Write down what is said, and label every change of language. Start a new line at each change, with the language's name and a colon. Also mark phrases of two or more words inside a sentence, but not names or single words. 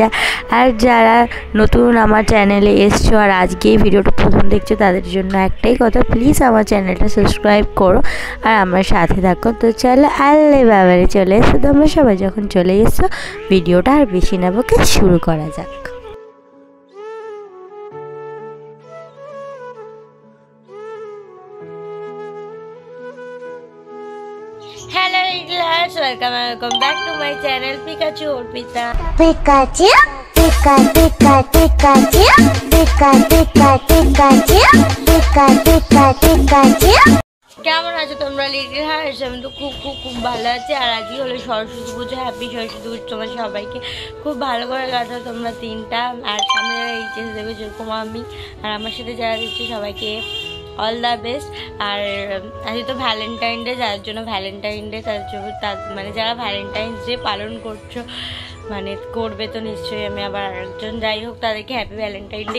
Bangla: আর যারা নতুন আমার চ্যানেলে এসছো আর আজকে এই ভিডিওটা প্রথম দেখছো, তাদের জন্য একটাই কথা, প্লিজ আমার চ্যানেলটা সাবস্ক্রাইব করো আর আমার সাথে থাকো। তো চলো আল্লে বাবারে চলে এসো, তোমরা সবাই যখন চলে এসছো ভিডিওটা আর বেশি না বকে শুরু করা যাক।
English: Hello little hearts, welcome back to my channel Pikachu Orpita. Pikachu, Pika Pika Pikachu, Pika Pika Pikachu, Pika Pika Pikachu.
Bangla: কেমন আছো তোমরা
English: little hearts?
Bangla: আমি তো খুব খুব খুব ভালো আছি। আর আজকে হলো সরস্বতী পুজো, হ্যাপি সরস্বতী পুজো তোমার সবাইকে। খুব ভালো করে কাটাও তোমরা তিনটা, আর সামনে এইচএস দেবে যেরকম আমি, আর আমার সাথে যারা দিচ্ছে সবাইকে
English: all the best.
Bangla: আর আজকে তো ভ্যালেন্টাইন ডে, যার জন্য ভ্যালেন্টাইন ডে, তার জন্য মানে যারা ভ্যালেন্টাইন্স ডে পালন করছো, মানে করবে তো নিশ্চয়ই, আমি আবার আরেকজন, যাই হোক তাদেরকে
English: happy Valentine Day.